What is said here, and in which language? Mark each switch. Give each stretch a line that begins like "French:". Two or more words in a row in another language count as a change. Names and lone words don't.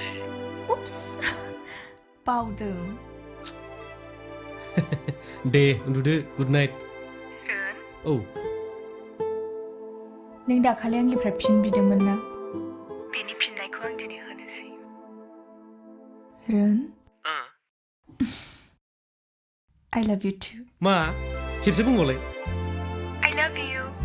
Bodo: उप्स बावदों दे उन्दुदो
English: good night
Bodo: औ नों दाखालि आंनिफ्राय फिन बिदोंमोन ना बेनि फिननायखौ आं दिनै होनोसै रोन
English: I love you too.
Bodo: मा खेबसे बुंबावलाय
English: I love you.